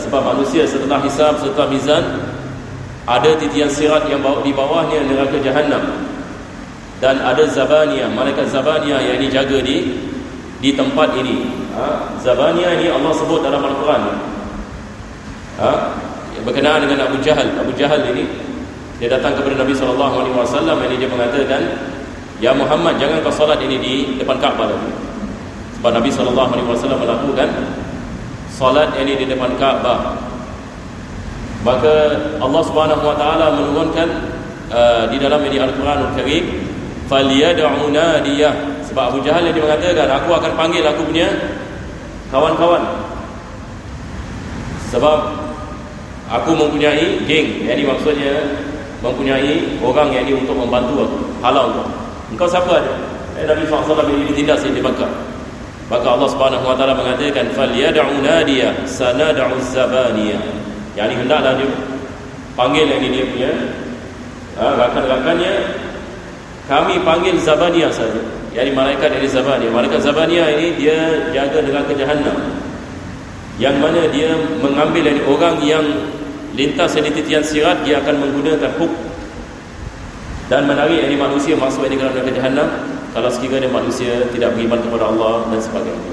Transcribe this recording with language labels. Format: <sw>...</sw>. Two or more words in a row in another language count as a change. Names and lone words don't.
<ms>Sebab manusia setelah hisab, setelah mizan, ada titian sirat yang di bawahnya neraka Jahannam. Dan ada Zabaniyah, malaikat Zabaniyah yang dijaga di tempat ini. Zabaniyah ini Allah sebut dalam Al-Quran. Berkenaan dengan Abu Jahal. Abu Jahal ini dia datang kepada Nabi SAW. Ini dia mengatakan, ya Muhammad, jangan kau solat ini di depan Kaabah lagi. Sebab Nabi SAW melakukan solat ini di depan Kaabah. Maka Allah</ms> <ar>سبحانه وتعالى</ar> <ms>menurunkan di dalam Al-Quranul Karim,</ms> <ar>فليدع ناديه.</ar> <ms>Sebab Abu Jahal yang dia mengatakan, aku akan panggil aku punya kawan-kawan. Sebab aku mempunyai geng, yang ini maksudnya mempunyai orang yang ini untuk membantu aku, halau aku. Engkau siapa ada? Nabi SAW ini ditindas di Makkah. Maka Allah</ms> <ar>سبحانه وتعالى</ar> <ms>mengatakan</ms> <ar>فليدع ناديه سندع الزبانية.</ar> <ms>Yani hendaklah dia panggil yang ini dia punya rakan-rakannya, kami panggil Zabaniyah saja. Yani malaikat dari Zabaniyah. Malaikat Zabaniyah ini dia jaga neraka Jahannam, yang mana dia mengambil dari orang yang lintas di titian sirat, dia akan menggunakan hook dan menarik dari manusia masuk di dalam neraka Jahannam kalau sekiranya manusia tidak beriman kepada Allah dan sebagainya.</ms>